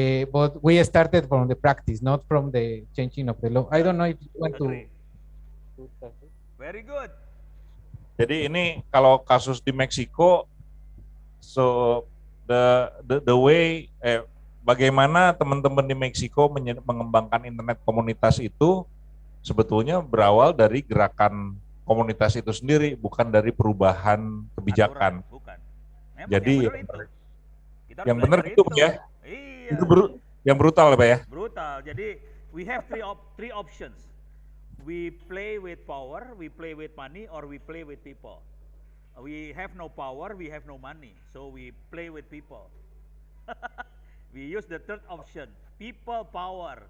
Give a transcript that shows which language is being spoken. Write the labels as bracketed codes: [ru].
[en] But we started from the practice, not from the changing of the law. I don't know if you want to. Agree. Very good. [id] Jadi ini kalau kasus di Meksiko, so the way bagaimana teman-teman di Meksiko mengembangkan internet komunitas itu sebetulnya berawal dari gerakan komunitas itu sendiri, bukan dari perubahan kebijakan. Aturan, bukan. Memang Jadi yang benar itu. Kita harus yang benar belajar itu ya. Iya. Itu yang brutal ya Pak ya. Brutal. Jadi [en] we have three options. We play with power, we play with money, or we play with people. We have no power, we have no money, so we play with people. We use the third option, people power.